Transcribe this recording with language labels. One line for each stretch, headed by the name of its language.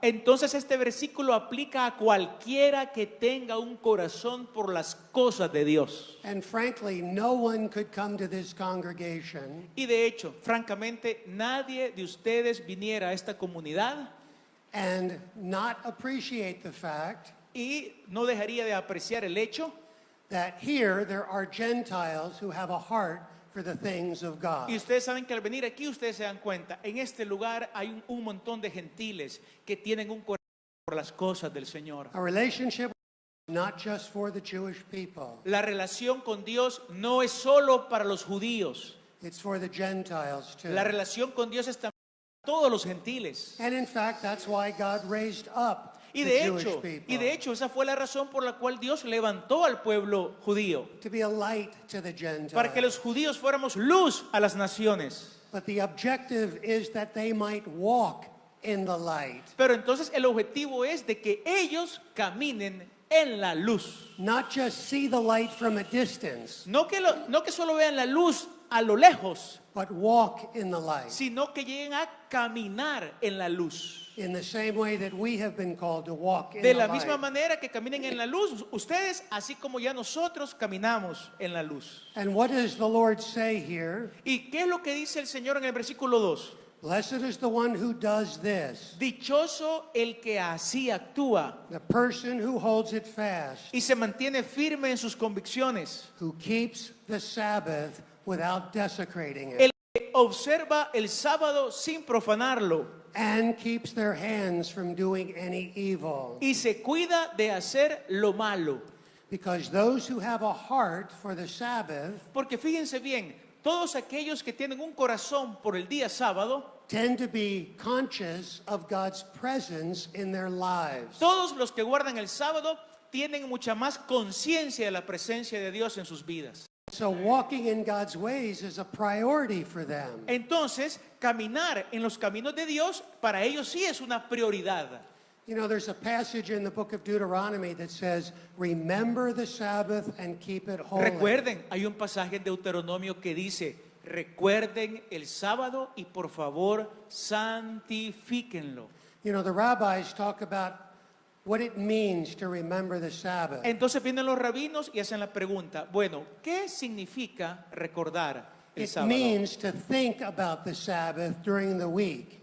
Spanish: Entonces este versículo aplica a cualquiera que tenga un corazón por las cosas de Dios.
English: And frankly, no one could come to this congregation
Spanish: Y de hecho, francamente, nadie de ustedes viniera a esta comunidad
English: and not appreciate the fact
Spanish: y no dejaría de apreciar el hecho.
English: that here there are Gentiles who have a heart for the things of God.
Spanish: Y ustedes saben que al venir aquí, ustedes se dan cuenta, en este lugar hay un montón de gentiles que tienen un corazón por las cosas del Señor.
English: A relationship not just for the Jewish people,
Spanish: La relación con Dios no es solo para los judíos.
English: it's for the Gentiles too.
Spanish: La relación con Dios es también para todos los gentiles.
English: And in fact, that's why God raised up
Spanish: Y
English: the Jewish
Spanish: de
English: people
Spanish: hecho, esa fue la razón por la cual Dios levantó al pueblo judío,
English: to be a light to the Gentiles.
Spanish: para que los judíos fuéramos luz a las naciones.
English: But the objective is that they might walk in the light,
Spanish: Pero entonces el objetivo es de que ellos caminen en la luz.
English: not just see the light from a distance,
Spanish: No que solo vean la luz a lo lejos,
English: but walk in the light
Spanish: sino que lleguen a caminar en la luz.
English: in the same way that we have been called to walk in
Spanish: De
English: the
Spanish: la misma
English: light.
Spanish: manera que caminen en la luz, ustedes, así como ya nosotros caminamos en la luz.
English: And what does the Lord say here?
Spanish: ¿Y qué es lo que dice el Señor en el versículo 2?
English: Blessed is the one who does this,
Spanish: Dichoso el que así actúa
English: the person who holds it fast,
Spanish: y se mantiene firme en sus convicciones,
English: who keeps the Sabbath without desecrating it,
Spanish: el que observa el sábado sin profanarlo
English: and keeps their hands from doing any evil.
Spanish: y se cuida de hacer lo malo.
English: Because those who have a heart for the Sabbath
Spanish: Porque fíjense bien, todos aquellos que tienen un corazón por el día sábado
English: tend to be conscious of God's presence in their lives.
Spanish: Todos los que guardan el sábado tienen mucha más conciencia de la presencia de Dios en sus vidas.
English: So walking in God's ways is a priority for them.
Spanish: Entonces, caminar en los caminos de Dios para ellos sí es una prioridad.
English: You know, there's a passage in the book of Deuteronomy that says, remember the Sabbath and keep it holy.
Spanish: Recuerden, hay un pasaje en Deuteronomio que dice, recuerden el sábado y por favor santifíquenlo.
English: You know, the rabbis talk about what it means to remember the Sabbath.
Spanish: Entonces vienen los rabinos y hacen la pregunta, bueno, ¿qué significa recordar el
English: It
Spanish: sábado?
English: means to think about the Sabbath during the week.